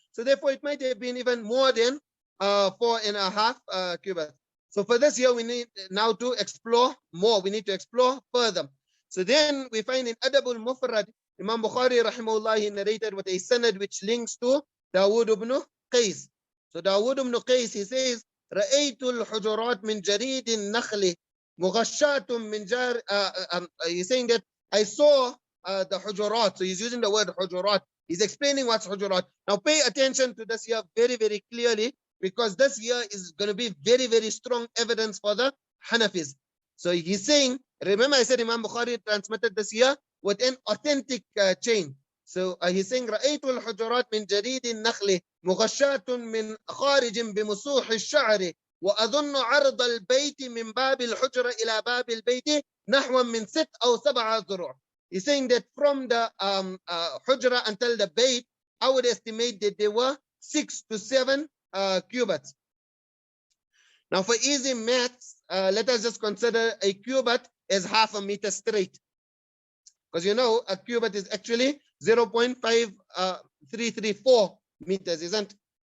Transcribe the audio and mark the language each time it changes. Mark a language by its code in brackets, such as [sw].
[en] So therefore, it might have been even more than 4.5 cubits. So for this year, we need now to explore more. We need to explore further. So then we find in Adabul Mufrad, Imam Bukhari rahimahullah, he narrated with a sanad which links to Dawood ibn Qais. So Dawood ibn Qais, he says, [ar] رأيت الحجرات من جريد النخل مغشاة من جار. [en] He's saying that I saw the hujurat. So he's using the word hujurat. He's explaining what's hujurat. Now pay attention to this here very, very clearly, because this here is going to be very, very strong evidence for the Hanafis. So he's saying, remember I said Imam Bukhari transmitted this here with an authentic chain. So he's saying [ar] رأيت الحجرات من جريد النخل مغشاة من خارج بمسوح الشعر وأظن عرض البيت من باب الحجرة إلى باب البيت نحو من 6 أو 7 ذروع. [en] He's saying that from the Hajjara until the Bayt, I would estimate that there were 6 to 7 cubits. Now for easy maths, let us just consider a cubit as half a meter straight. Because you know a cubit is actually 0.5334 meters, isn't it?